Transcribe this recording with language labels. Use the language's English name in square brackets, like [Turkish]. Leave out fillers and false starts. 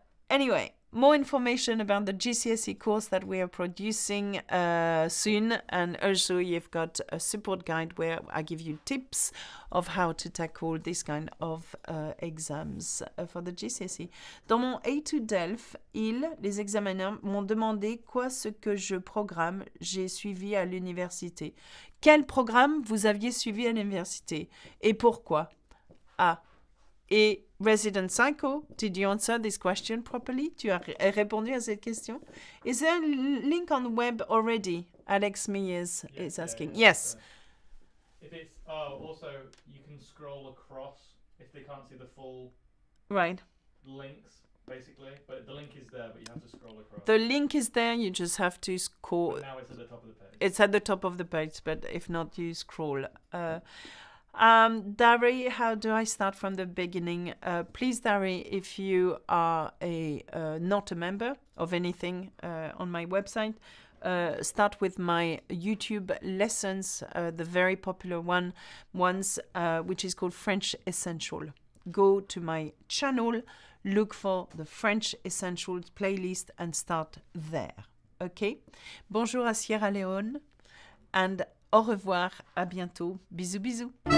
[English] Anyway, more information about the GCSE course that we are producing soon, and also you've got a support guide where I give you tips of how to tackle this kind of exams for the GCSE. [French] Dans mon A2 Delph, les examineurs m'ont demandé quoi ce que je programme j'ai suivi à l'université. Quel programme vous aviez suivi à l'université et pourquoi? [English] Et Resident Psycho, did you answer this question properly? [French] Tu as répondu à cette question? [English] Is there a link on the web already? Alex Mears is asking. Yeah. Yes. If it's also you can scroll across if they can't see the full Right. links basically, but the link is there, but you have to scroll across. The link is there. You just have to scroll. But now it's at the top of the page. It's at the top of the page, but if not, you scroll. Dari, how do I start from the beginning? Please, Dari, if you are not a member of anything on my website, start with my YouTube lessons, the very popular ones, which is called French Essential. Go to my channel, look for the French Essentials playlist and start there. Okay? [French] Bonjour à Sierra Leone and au revoir, à bientôt. Bisous, bisous.